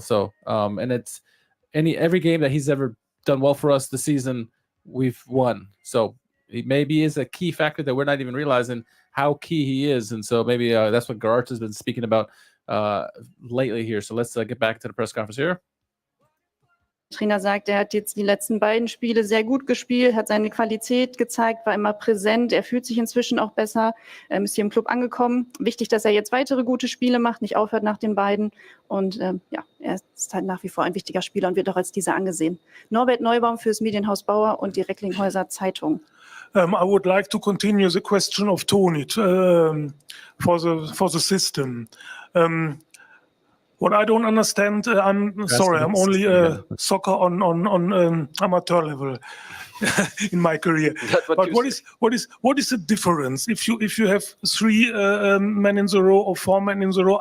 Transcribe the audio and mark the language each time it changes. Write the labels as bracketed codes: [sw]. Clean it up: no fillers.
[en] So and it's every game that he's ever done well for us this season, we've won. So he maybe is a key factor that we're not even realizing how key he is. And so maybe that's what Geraerts has been speaking about lately here. So let's get back to the press conference here. [de] Trainer sagt, er hat jetzt die letzten beiden Spiele sehr gut gespielt, hat seine Qualität gezeigt, war immer präsent, er fühlt sich inzwischen auch besser, ist hier im Club angekommen. Wichtig, dass er jetzt weitere gute Spiele macht, nicht aufhört nach den beiden. Und er ist halt nach wie vor ein wichtiger Spieler und wird auch als dieser angesehen. Norbert Neubaum fürs Medienhaus Bauer und die Recklinghäuser Zeitung. [en] I would like to continue the question of Toni for the system. What I don't understand, I'm only soccer on amateur level in my career. But what is the difference if you have 3 men in the row or 4 men in the row?